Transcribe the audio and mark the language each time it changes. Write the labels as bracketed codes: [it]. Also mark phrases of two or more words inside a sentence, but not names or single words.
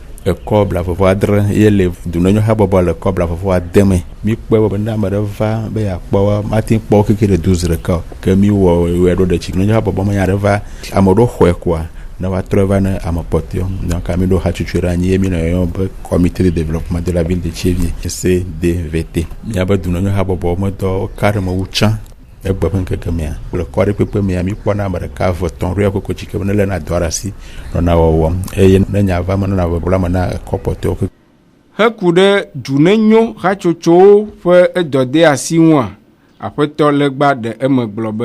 [ee] ekɔ blavɔvɔ adre ye le dunɔnyɔ habɔbɔ le kɔ blavɔvɔ ademe mi kpɔ be ne ame ɖe va be yeakpɔ mate kpɔ keke le 12 ɖeka ke mi wɔ wɔe ɖo ɖe tsi dunɔnyɔ habɔbɔ me nya ɖe va ame ɖewo xɔe koa ne va trɔ va ne ame kpɔtɔe donc ami ɖo hatsotso ɖe anyi ye mi le yɔyɔ be [fr] comité de développement de la ville de Thiévié [ee] CDVT miabe dunɔnyɔ habɔbɔ medɔ ka ɖe me wu tsã egbe ƒe ŋkeke mea le kɔ ɖe kpekpe mea mi kpɔna ame ɖeka eve tɔ̃ ɖoya koko tsike ne lena dɔ ɖe asi nɔna wɔwɔm eye ne nya va me nɔna bebla me na ekɔ kpɔtɔewo. Heku ɖe dunenyo hatsotsowo ƒe edɔde asi ŋua aƒetɔ legba ɖe eme gblɔ be